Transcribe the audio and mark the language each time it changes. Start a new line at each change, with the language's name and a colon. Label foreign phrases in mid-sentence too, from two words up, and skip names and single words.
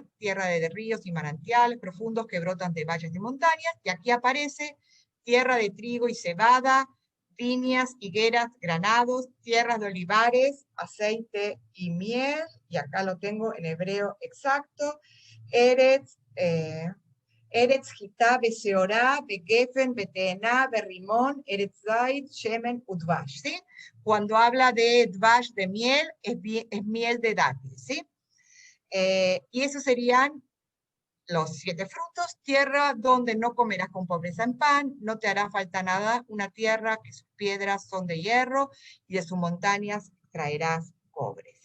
Spanish: tierra de ríos y manantiales profundos que brotan de valles de montañas, y aquí aparece tierra de trigo y cebada, viñas, higueras, granados, tierras de olivares, aceite y miel, y acá lo tengo en hebreo exacto,
Hebrew: ארץ, ארץ חטה, ושעורה, וגפן, ותאנה, ורמון, ארץ זית, שמן, ודבש,
Spanish: ¿sí? Cuando habla de Dvash, de miel, es miel de dátil, ¿sí? Y esos serían los 7 frutos: tierra donde no comerás con pobreza en pan, no te hará falta nada, una tierra que sus piedras son de hierro y de sus montañas traerás cobre, ¿sí?